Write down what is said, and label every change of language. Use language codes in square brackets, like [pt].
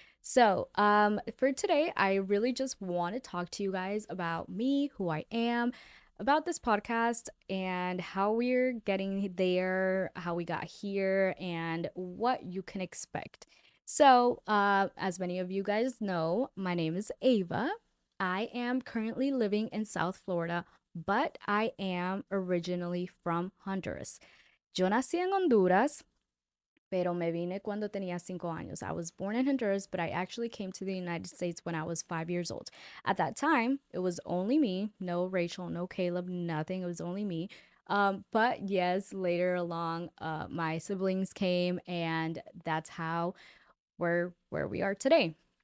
[en] So, for today, I really just want to talk to you guys about me, who I am, about this podcast, and how we're getting there, how we got here, and what you can expect. So, as many of you guys know, my name is Ava. I am currently living in South Florida, but I am originally from Honduras. [es] Yo nací en Honduras, pero me vine cuando tenía 5 años. [en] I was born in Honduras, but I actually came to the United States when I was 5 years old. At that time, it was only me, no Rachel, no Caleb, nothing. It was only me. But yes, later along, my siblings came, and that's how where we are today.